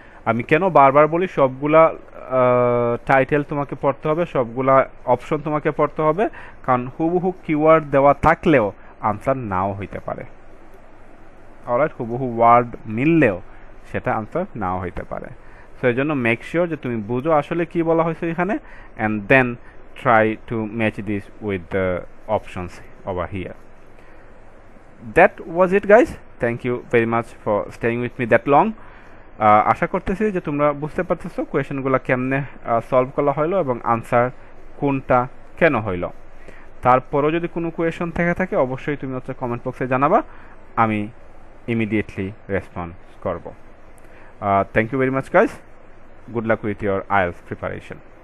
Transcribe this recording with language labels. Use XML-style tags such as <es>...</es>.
<bn>আমি কেন বারবার বলি সবগুলা টাইটেল তোমাকে পড়তে হবে, সবগুলা অপশন তোমাকে পড়তে হবে, কারণ হুবহু কিওয়ার্ড দেওয়া থাকলেও আনসার নাও হইতে পারে। অলরাইট, হুবহু ওয়ার্ড মিললেও সেটা আনসার নাও হইতে পারে। সো এই জন্য মেক শিওর যে তুমি বুঝো আসলে কি বলা হয়েছে এখানে,</bn> <en>And then try to match this with the options over here. That was it guys, thank you very much for staying with me that long.</en> <bn>আশা করতেছি যে তোমরা বুঝতে পারতেছো কোয়েশনগুলো কেমনে সলভ করা হইলো এবং আনসার কোনটা কেন হইলো। তারপরও যদি কোনো কোয়েশন থেকে থাকে অবশ্যই তুমি হচ্ছে কমেন্ট বক্সে জানাবা, আমি ইমিডিয়েটলি রেসপন্স করব।</bn> <en>Thank you very much guys, good luck with your IELTS preparation.</en>